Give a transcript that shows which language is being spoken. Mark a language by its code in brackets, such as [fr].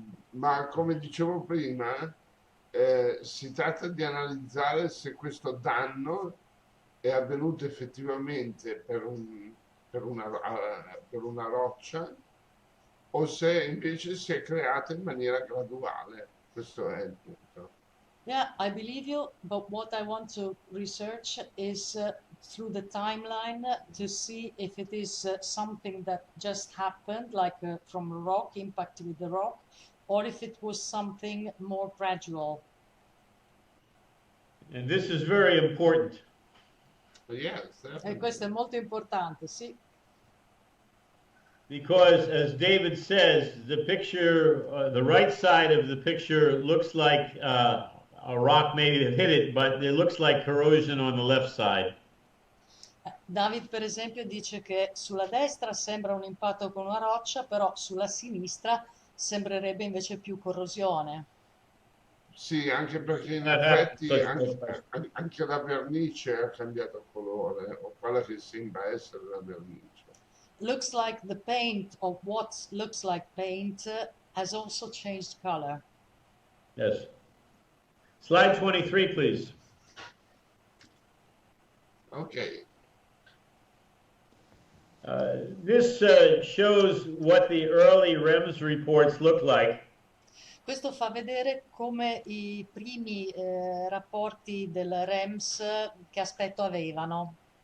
[it] Ma come dicevo prima, si tratta di analizzare se questo danno è avvenuto effettivamente per una roccia o se invece si è creato in maniera graduale. Questo è il punto. [en] Yeah, I believe you, but what I want to research is through the timeline to see if it is something that just happened, like from a rock, impact with the rock, or if it was something more gradual. And this is very important. Yes, [it] E questo è molto importante, sì. [en] Because, as David says, the picture, the right side of the picture looks like a rock maybe hit it, but it looks like corrosion on the left side. [it] David, per esempio, dice che sulla destra sembra un impatto con una roccia, però sulla sinistra sembrerebbe invece più corrosione. Sì, anche perché in effetti anche la vernice ha cambiato colore, o quella che sembra essere la vernice. [en] Looks like the paint of what looks like paint has also changed color. Yes. Slide 23, please. Ok. This shows what the early REMS reports look like. [it] Questo fa vedere come i primi rapporti del REMS che aspetto avevano.